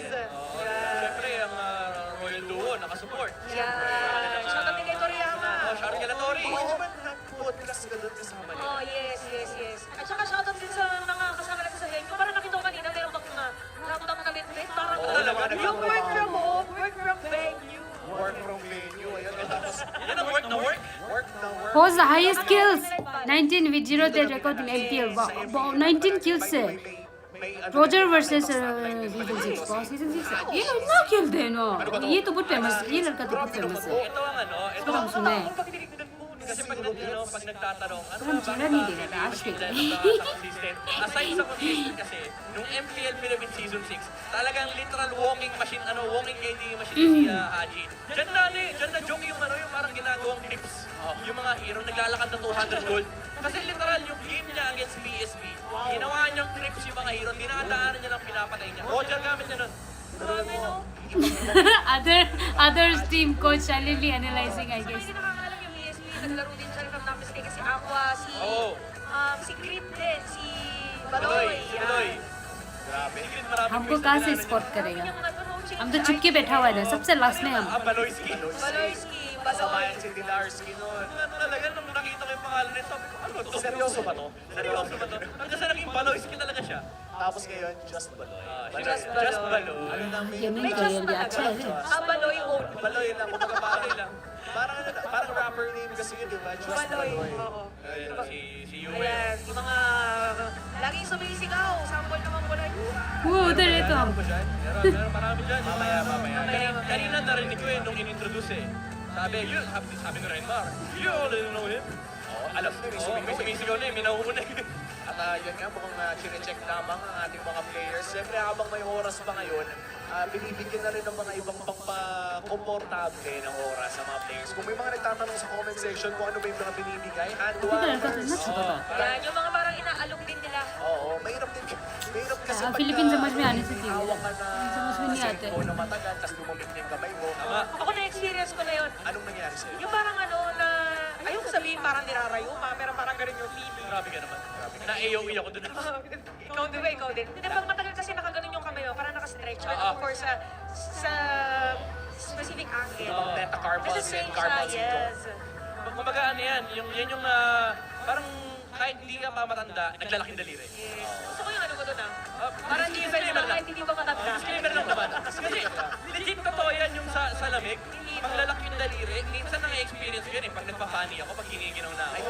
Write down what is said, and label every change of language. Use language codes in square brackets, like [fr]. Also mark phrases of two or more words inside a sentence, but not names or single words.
[tl] Siyempre, ang Royal Duo, nakasupport. Yan. Shoutout din kay Toriyama. Shoutout kay Latori. Oo, ba't nag-podcast ka doon kasama niya? Oh, yes. At saka shoutout din sa mga kasama natin sa venue. Parang nakita ko kanina, meron bang ramdam na litbit. Parang yung [en] work from home, work from venue. Work from venue. [tl] Ayun, tapos Yan ang work na work. work na work. [en] Who's the highest kills 19 with 0 dead record in MPL wow [hi] 19 kills से रोजर [en] versus season 6 season 6 [hi] ये इतना किल थे नो ये तो बहुत फेमस ये लड़का तो बहुत फेमस है [tl] Ito ang ito [hi] इसको हम सुना है [tl] kasi pag nagtatanong, ano [hi] हम सुना नहीं दे रहा आज के [tl] aside sa consistent kasi, nung MPL Philippines Season 6, talagang literal [en] walking machine, walking KD machine [tl] si Haji. Diyan na joke yung parang ginagawang clips. Yung mga hero, naglalakad ng 200 gold. Kasi literal yung game niya against BSB, ginawa niyang clips yung mga hero, dinadaanan niya ng pinapatay niya. Roger gamit niya nun. Grabe, no? [en] other team coach silently analyzing I guess [tl] Hindi nakakalam yung ESP, naglaro din siya, [en] if I'm not mistaken, [tl] si Aqua, si Crit din, si Baloy. Baloy. Grabe. [hi] हमको कहाँ से स्पॉट करेगा हम तो चुप के बैठा हुआ है ना सबसे लास्ट में हम [tl] Baloyski. Baloyski, Kasamayan si Dilarski nun. Talaga, nung nakita ko yung pangalan nito, sabi ko, ano to? Seryoso ba to? Seryoso ba to? Kasi naging Baloyski talaga siya. Tapos ngayon, just Baloy. Just Baloy. Ano namin [hi] ये नहीं [tl] May [hi] तो [tl] just [hi] ये [tl] talaga. [hi] अच्छा है [tl] Baloy own. Baloy lang, kumbaga parang [en] rapper name [tl] kasi yun, di ba? Just Baloy, Baloy. oo. Si Yue. Ayan, yung mga laging sumisigaw, sample naman ko na yun. [hi] वो उधर है तो हम [tl] Meron marami dyan. Mamaya. Kanina narinig ko nung in-introduce Sabi ni Renmar, [en] you already know him. [tl] Alam mo, May sumisigaw na may nauuna At yun nga, mukhang chine-check lamang ang ating mga players. Siyempre, habang may oras pa ngayon, binibigyan na rin ng mga ibang pang-komportable ng oras sa mga players. Kung may mga nagtatanong sa [en] comment section [tl] kung ano ba yung mga binibigay, [en] hand warmers. [tl] Yan, yung mga parang inaalok din nila. Oo, mahirap din. Mahirap kasi [hi] हाँ, Philippines समझ में आने से थी [tl] hawak ka na [hi] समझ में नहीं आते [tl] cellphone na matagal, tapos lumamig na yung kamay mo. Ako na-experience ko na yun. Anong nangyari sa'yo? Yung parang na, ayoko sabihin parang nirarayuma, pero parang ganun yung feeling. Grabe ka naman. Na-AOE ako dun. Ikaw din. Hindi, pag matagal kasi nakaganon yung kamay mo, parang nakastretch. [en] But of course, sa specific angle. [tl] Metacarpal Kasi and strange carpal siya, yes. Kumbaga ano yan, yan yung parang kahit hindi ka pa matanda, naglalaking daliri. Gusto ko yung ano ko doon Parang defense na kahit hindi pa matanda. Disclaimer lang naman. Kasi legit totoo yan yung sa lamig, paglalaki yung daliri, minsan nang-experience ko yun pag nagpa-funny ako, pag hiniginaw na ako.